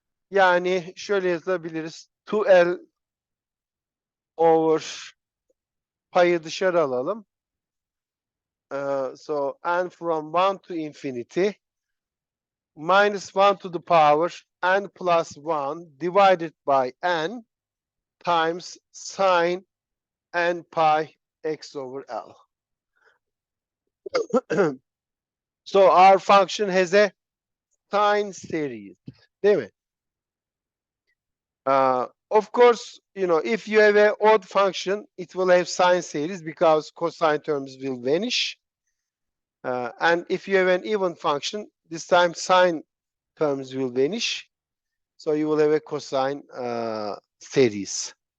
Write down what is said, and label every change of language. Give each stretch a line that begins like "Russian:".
Turkish: Yani şöyle yazabiliriz. 2L over payı dışarı alalım.
English: So n from 1 to infinity minus 1 to the power n plus 1 divided by n times sine n pi x over L. So our function has a sine series,
Turkish: değil mi?
English: Of course, you know, if you have an odd function, it will have sine series because cosine terms will vanish. And if you have an even function, this time sine terms will vanish. So you will have a cosine series.